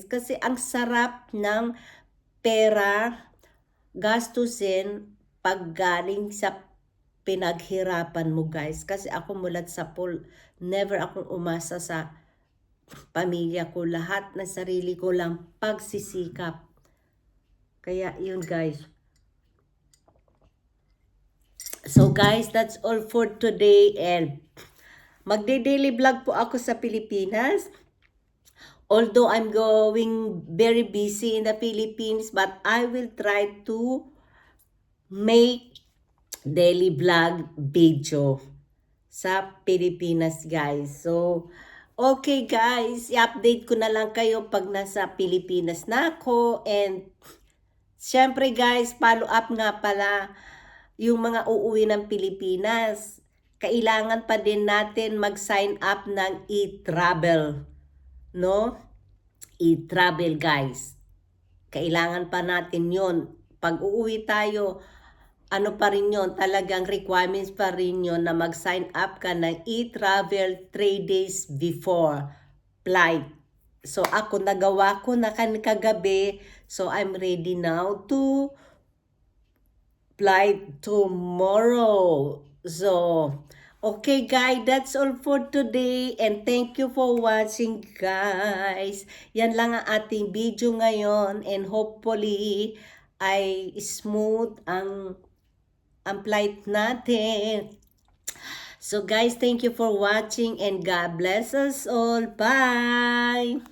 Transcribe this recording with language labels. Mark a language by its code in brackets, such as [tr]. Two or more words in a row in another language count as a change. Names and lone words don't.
[tl] Kasi ang sarap ng pera gastusin pag galing sa pinaghirapan mo guys. Kasi ako mulat sa pool, never akong umasa sa pamilya ko. Lahat ng sarili ko lang pagsisikap. Kaya yun guys. [en] So guys, that's all for today [tl] and magde-daily vlog po ako sa Pilipinas. [en] Although I'm going very busy in the Philippines, but I will try to make daily vlog video [tl] sa Pilipinas [en] guys. [tl] So, [en] okay guys, [tl] i-update ko na lang kayo pag nasa Pilipinas na ako. And syempre guys, follow up nga pala yung mga uuwi ng Pilipinas. Kailangan pa din natin mag-sign up ng e-travel, no? E-travel guys. Kailangan pa natin yon. Pag uuwi tayo, ano pa rin yun, talagang requirements pa rin yun na mag-sign up ka ng e-travel [en] 3 days before flight. [tl] So ako nagawa ko na kagabi, [en] so I'm ready now to fly tomorrow. So, okay guys, that's all for today and thank you for watching guys. [tl] Yan lang ang ating video ngayon [en] and hopefully [tl] ay smooth ang flight natin. [en] So guys, thank you for watching and God bless us all. Bye!